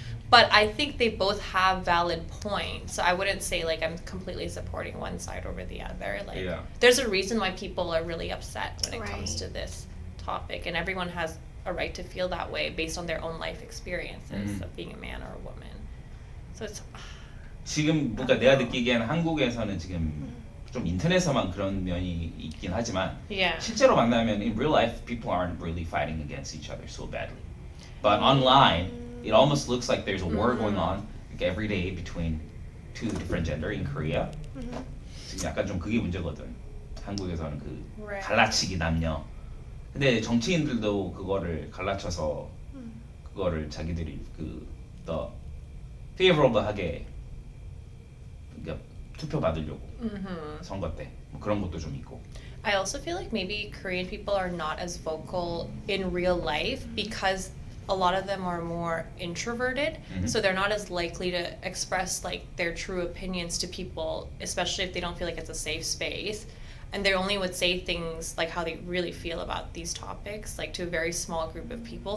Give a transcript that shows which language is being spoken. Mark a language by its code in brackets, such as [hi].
[en] But I think they both have valid points. So I wouldn't say like I'm completely supporting one side over the other. Like there's a reason why people are really upset when it comes to this topic, and everyone has a right to feel that way based on their own life experiences of being a man or a woman. So it's [ko] 지금 뭔가 내가 느끼기에는 한국에서는 지금 좀 인터넷에서만 그런 면이 있긴 하지만 실제로 만나면 [en] in real life people aren't really fighting against each other so badly. But online it almost looks like there's a war going on like every day between two different gender in Korea. [ko] 지금 약간 좀 그게 문제거든. 한국에서는 그 갈라치기 남녀. 근데 정치인들도 그거를 갈라쳐서 그거를 자기들이 그 더 favorable하게 그러니까 투표 받으려고 선거 때 뭐 그런 것도 좀 있고. [en] I also feel like maybe Korean people are not as vocal in real life because a lot of them are more introverted, so they're not as likely to express like their true opinions to people, especially if they don't feel like it's a safe space. And they only would say things like how they really feel about these topics, like to a very small group of people.